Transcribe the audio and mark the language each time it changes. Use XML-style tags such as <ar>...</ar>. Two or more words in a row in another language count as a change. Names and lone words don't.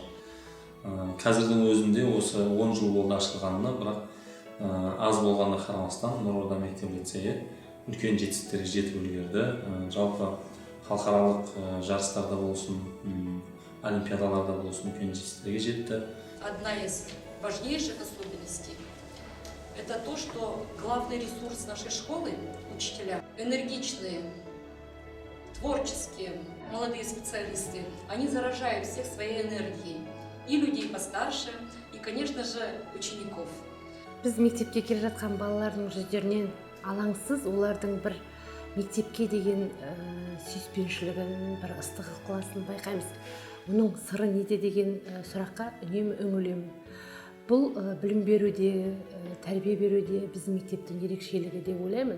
<kk>Қазірдің өзінде осы 10 жыл болды ашылғанына, бірақ аз болғанына қарамастан Нұрорда мектеп лицейі үлкен жетістіктерге жетіп үлгерді. Жалпы халықаралық жарыстарда болсын, олимпиадаларда болсын үлкен жетістіктерге жетті.</kk> <ru>Одна из важнейших особенностей – это то, что главный ресурс нашей школы – учителя. Энергичные, творческие, молодые специалисты, они заражают всех своей энергией. И людей постарше, и, конечно же, учеников.</ru> <kk>Біз мектепке келе жатқан балалардың жүздерінен алаңсыз олардың бір мектепке деген сүйіспеншілігін, бір ыстық ықыласын байқаймыз. Оның сыры неде деген сұраққа үнемі үңілемін. Бұл білім беруде, тәрбие беруде біздің мектептің ерекшелігі деп ойлаймын.</kk>